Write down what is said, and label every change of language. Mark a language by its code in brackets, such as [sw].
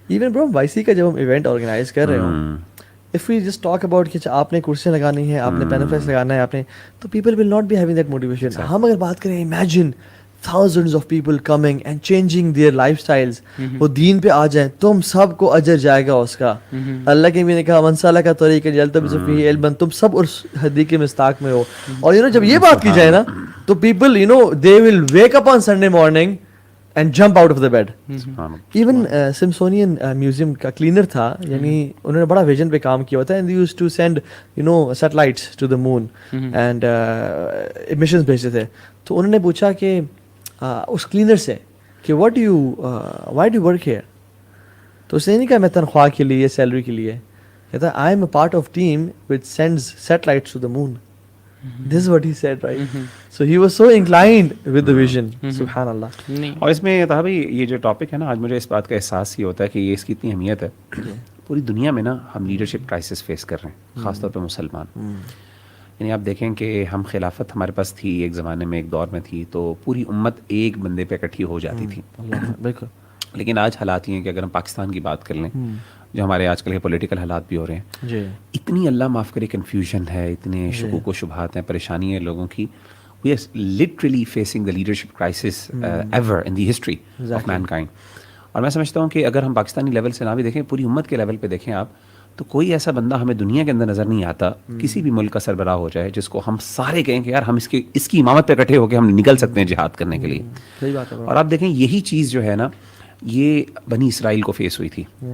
[ur] Even برو وائسی کا جب ہم ایونٹ آرگنائز کر رہے ہوں, [en] if we just talk about [ur] کہ آپ نے کرسیاں لگانی ہے, آپ نے پینفلیکس لگانا ہے, آپ نے, تو [en] people will not be having that motivation. [ur] ہم اگر بات کریں, [en] imagine thousands of people coming and changing their lifestyles, [ur] وہ دین پہ آ جائیں, تم سب کو اجر جائے گا اس کا. اللہ کے بھی نے کہا [ar] من سلک طریقا یلتمس فیہ علما, [ur] تم سب اس حدیث کے مصداق میں ہو. اور جب یہ بات کی جائے نا تو [en] people they will wake up on Sunday morning and jump out of the bed. [ur] Even Smithsonian Museum کا کلینر تھا, یعنی انہوں نے بڑا ویژن پہ کام کیا ہوتا ہے, [en] and they used to send satellites to the moon [ur] and emissions بھیجتے تھے. تو انہوں نے پوچھا کہ اس کلینر سے کہ [en] why do you work here. [ur] تو اس نے نہیں کہا میں تنخواہ کے لیے, سیلری کے لیے, کہتا [en] I am a part of team which sends satellites to the moon. This is what he said, right? So he was so inclined with the vision. [ur] سبحان اللہ. اور اس میں تھا بھائی یہ جو ٹاپک ہے نا, آج مجھے اس بات کا احساس ہی ہوتا ہے کہ یہ اس کی اتنی اہمیت ہے. پوری دنیا میں نا ہم لیڈرشپ کرائسس فیس کر رہے ہیں, خاص طور پہ مسلمان. یعنی آپ دیکھیں کہ ہم خلافت ہمارے پاس تھی ایک زمانے میں, ایک دور میں تھی, تو پوری امت ایک بندے پہ اکٹھی ہو جاتی تھی. بالکل. لیکن آج حالات یہ ہیں کہ اگر ہم پاکستان کی بات کر لیں, جو ہمارے آج کل کے پولیٹیکل حالات بھی ہو رہے ہیں, اتنی اللہ معاف کرے کنفیوژن ہے, اتنے شکوک و شبہات ہیں, پریشانی ہے لوگوں کی. [en] We are literally facing the leadership crisis ever in the history of mankind. [ur] اور میں سمجھتا ہوں کہ اگر ہم پاکستانی لیول سے نہ بھی دیکھیں، پوری امت کے لیول پہ دیکھیں آپ، تو کوئی ایسا بندہ ہمیں دنیا کے اندر نظر نہیں آتا کسی بھی ملک کا سربراہ ہو جائے جس کو ہم سارے کہیں کہ یار ہم اس کی امامت پہ اکٹھے ہو کے ہم نکل سکتے ہیں جہاد کرنے کے لیے. صحیح بات ہے. اور آپ دیکھیں یہی چیز جو ہے نا یہ بنی اسرائیل کو فیس ہوئی تھی.